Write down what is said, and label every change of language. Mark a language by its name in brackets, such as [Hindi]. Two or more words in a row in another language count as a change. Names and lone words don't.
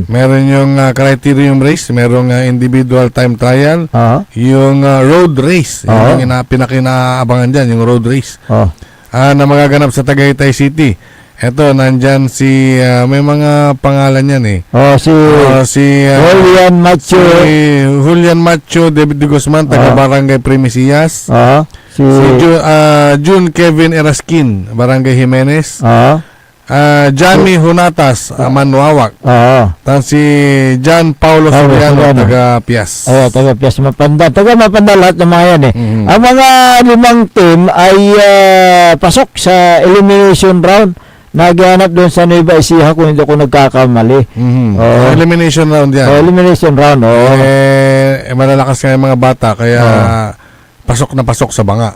[Filipino] Meron yung [English] criterium race, [Filipino] merong [English] individual time trial, [Filipino] yung [English] road race, [Filipino] yung pinakinaabangan dyan, yung [English] road race [Filipino] na magaganap sa Tagaytay City. Eto, nandyan may mga pangalan yan si Julian Macho, Julian Macho, David de Guzman, taga Barangay Primicias, si June Kevin Eraskin, Barangay Jimenez, Johnny Hunatas, Manuawak, si John Paulo Soriano, taga Pias. Taga Pias Mapandan. Taga Mapandan lahat ng mga yan Ang mga 5 team ay pasok sa [English] elimination round. [Filipino] Naghanap doon sa Nueva Ecija kung hindi ako nagkakamali. [English] Elimination round yan. Elimination round, [Filipino] malalakas nga yung mga bata, kaya pasok na pasok sa banga.